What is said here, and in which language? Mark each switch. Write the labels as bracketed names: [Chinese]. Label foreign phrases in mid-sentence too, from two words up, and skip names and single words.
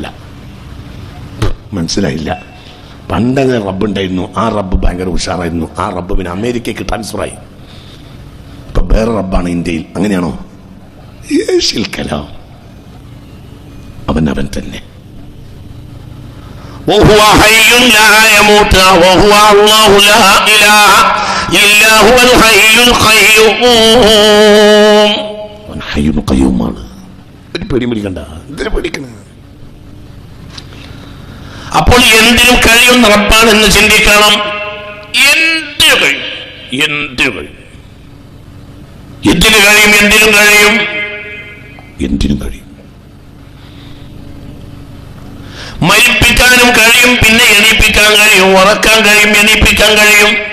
[Malayalam] മനസ്സിലായില്ല? പണ്ടങ്ങനെ റബ്ബ് ഉണ്ടായിരുന്നു. ആ റബ്ബ് ഭയങ്കര ഉഷാറായിരുന്നു. ആ റബ്ബ് പിന്നെ അമേരിക്കയ്ക്ക് ട്രാൻസ്ഫർ ആയി. ഇപ്പൊ വേറെ റബ്ബാണ് ഇന്ത്യയിൽ. അങ്ങനെയാണോ? അവൻ തന്നെ. [Arabic] وهو حي لا يموت وهو الله لا إله إلا هو الحي القيوم. [Malayalam] അവൻ [Arabic] حي قيوم. [Malayalam] ഒരു പേടി പിടിക്കണ്ട. എന്തിനു പേടിക്കണേ? അപ്പോൾ എന്തിനും കഴിയുന്ന റബ്ബാണെന്ന് ചിന്തിക്കണം. എന്തിനു കഴിയും? മരിപ്പിക്കാനും കഴിയും, പിന്നെ എണീപ്പിക്കാൻ കഴിയും, ഉറക്കാൻ കഴിയും, എണീപ്പിക്കാൻ കഴിയും.